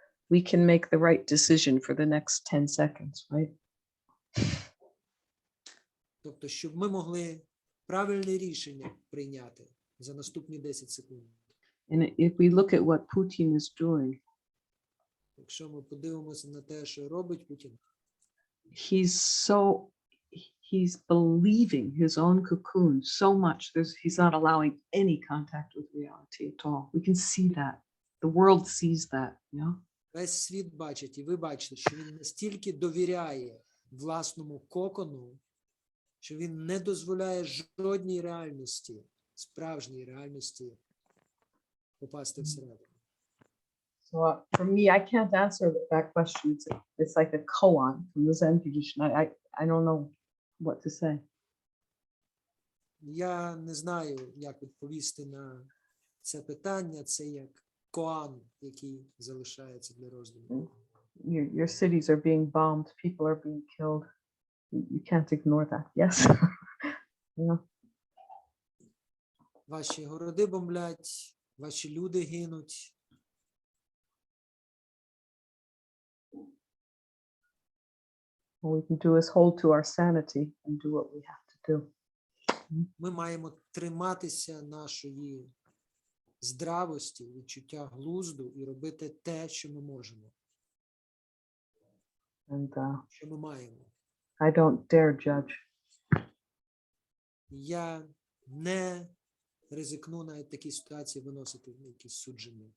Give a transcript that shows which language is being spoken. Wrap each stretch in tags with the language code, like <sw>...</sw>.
<en>we can make the right decision for the next 10 seconds, right?</en> <uk>Тобто, щоб ми могли правильне рішення прийняти за наступні 10 секунд.</uk> <en>And if we look at what Putin is doing,</en> <uk>Якщо ми подивимося на те, що робить Путін,</uk> <en>he's believing his own cocoon so much. He's not allowing any contact with reality at all. We can see that. The world sees that, yeah?</en> <uk>весь світ бачить, і ви бачите, що він настільки довіряє власному кокону, що він не дозволяє жодній реальності, справжній реальності попасти всередину.</uk> <en>So for me, I can't answer that question. It's like a koan from the Zen tradition. I don't know what to say.</en> <uk>Я не знаю, як відповісти на це питання. Це як коан, який залишається для роздуму.</uk> <en>Your cities are being bombed. People are being killed. You can't ignore that. Yes. Yeah.</en> <uk>Ваші городи бомблять, ваші люди гинуть.</uk> <en>All we can do is hold to our sanity and do what we have to do.</en> <uk>Ми маємо триматися нашої здравості, відчуття глузду і робити те, що ми можемо,</uk> <en>And</en> <uk>що ми маємо.</uk> <en>I don't dare judge.</en> <uk>Я не ризикну навіть такі ситуації виносити якісь судження.</uk>